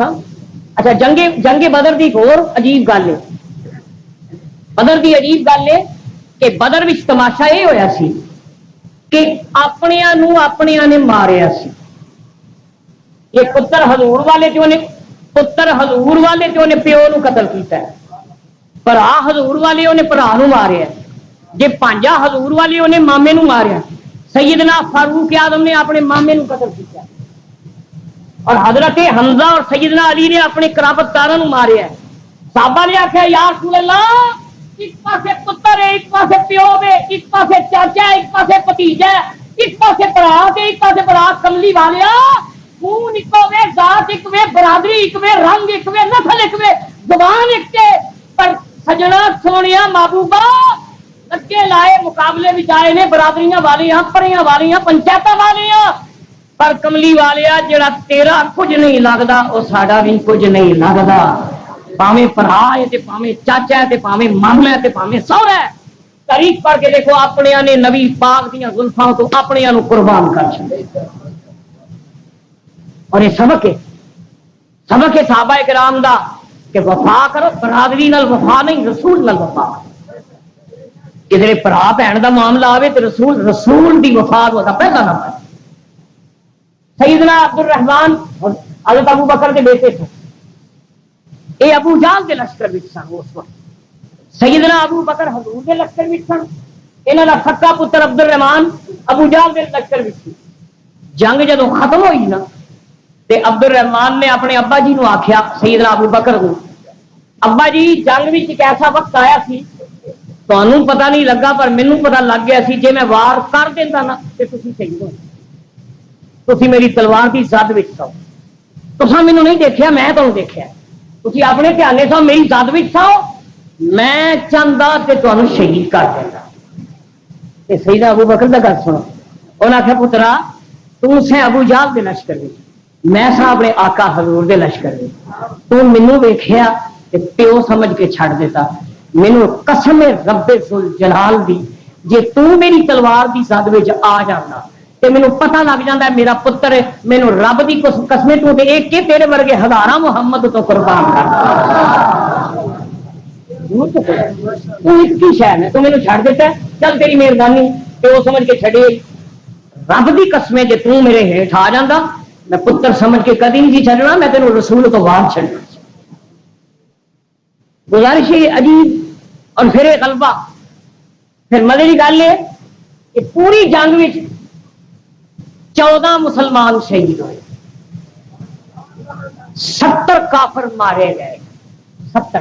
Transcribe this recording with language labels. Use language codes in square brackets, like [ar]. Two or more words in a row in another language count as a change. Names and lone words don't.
[pa] اچھا جنگ بدر دی اور عجیب گل ہے، بدر دی عجیب گل ہے کہ بدر وچ تماشا یہ ہویا سی کہ اپنیاں نے ماریا سی۔ یہ پتر حضور والے جو نے پیو نو قتل کیتا ہے، بھرا حضور والے انہیں بھرا نو ماریا، جے پانجا حضور والے انہیں مامے نو ماریا۔ سیدنا فاروق اعظم نے اپنے مامے نو قتل کیتا، اور حضرت حمزہ اور سیدنا علی نے اپنے قرابت داراں نو ماریا۔ صحابہ نے آخیا [ar] یا رسول اللہ [pa] ایک پاسے پتر ہے، ایک پاسے پیو ہے، ایک پاسے چاچا ہے، ایک پاسے بھتیجا ہے، ایک پاسے برا ہے، ایک پاسے برا، کملی والیا خون ایک وے، ذات ایک وے، برادری ایک وے، رنگ ایک وے، نسل ایک وے، زبان ایک وے، پر سجنا سونیا محبوبہ لگے لائے مقابلے بھی آئے نے برادریاں والیاں، پڑیاں والیاں، پنچایتاں والیاں، پر کملی والیا جڑا تیرا کچھ نہیں لگتا وہ ساڈا بھی کچھ نہیں لگتا، پاویں بھرا ہے تے پاویں چاچا ہے تے پاویں ماما ہے تے پاویں سوہرا ہے، تاریخ پڑھ کے دیکھو اپنے نے نبی پاک دیاں زلفاں تو اپنے نو قربان کر چھڑے، اور یہ سبق ہے صحابہ کرام دا کہ وفا کرو، برادری نال وفا نہیں رسول نال وفا، کدھر بھرا بہن دا معاملہ آوے تو رسول دی وفا دا پہلا نمبر۔ سیدنا عبد الرحمان حضرت ابو بکر [ur] کے بیٹے تھے، [pa] یہ ابو جہل کے لشکر وچ سن اس وقت، سیدنا ابو بکر حضور کے لشکر وچ سن، انہاں دا سکا پتر عبد الرحمان ابو جہل کے لشکر وچ سی۔ جنگ جدوں ختم ہوئی نا تے عبد الرحمان نے اپنے ابا جی نو آکھیا، سیدنا ابو بکر کو، ابا جی جنگ وچ ایک ایسا وقت آیا سی تانوں پتہ نہیں لگا پر مینوں پتہ لگ گیا سی، جے میں وار کر دیندا نا تے تسی شہید ہو، تسی میری تلوار کی زد وچ سو، تساں مینوں نہیں دیکھیا میں تانوں دیکھیا، تسی اپنے دھیانے سو میری زد وچ سو، میں چاہندا تے تانوں شہید کر دیندا۔ تے سیدنا ابو بکر دا گل سنو، انہاں آکھیا پترا تو سے ابو جہل دے لشکر وچ، میں سا اپنے آقا حضور دے لشکر وچ، تو مینوں ویکھیا تے پیو سمجھ کے چھڈ دیتا، مینوں قسم رب ذوالجلال دی جے تو میری تلوار دی زد وچ آ جانا تے مینوں پتہ لگ جاندا ہے میرا پتر ہے، مینوں رب دی قسمیں تو تے ایک کے تیرے ورگے ہزاراں محمد تو قربان کر تو ایک کی شے ہے تو مینوں چھڈ دیتا ہے، چل تیری مہربانی، پیو سمجھ کے چھڈے، رب دی قسمیں جے تو میرے ہیٹھ آ جاندا میں پتر سمجھ کے کدی نہیں چھڈنا، میں تینوں رسول تو بعد چھڈنا۔ [ur] گزارش ہے عجیب، اور پھر ایک غلبہ، پھر مزے کی گل ہے کہ پوری جنگ میں 14 مسلمان شہید ہوئے، 70 کافر مارے گئے، 70۔